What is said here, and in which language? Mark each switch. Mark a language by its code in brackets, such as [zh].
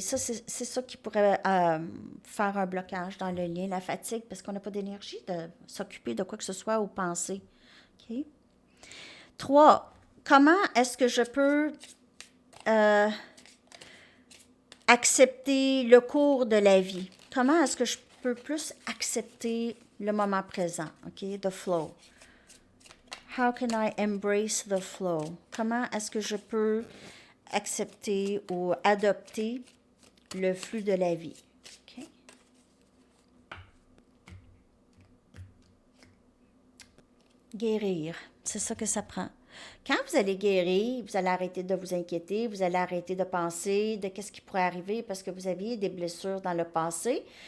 [fr] Ça, c'est ça qui pourrait faire un blocage dans le lien, la fatigue, parce qu'on n'a pas d'énergie de s'occuper de quoi que ce soit ou penser. OK? 3. Comment est-ce que je peux euh, accepter le cours de la vie? Comment est-ce que je peux plus accepter le moment présent? [en] OK? The flow. How can I embrace the flow? [fr] Comment est-ce que je peux accepter ou adopter le flux de la vie? OK? Guérir, c'est ça que ça prend. Quand vous allez guérir, vous allez arrêter de vous inquiéter, vous allez arrêter de penser de qu'est-ce qui pourrait arriver parce que vous aviez des blessures dans le passé.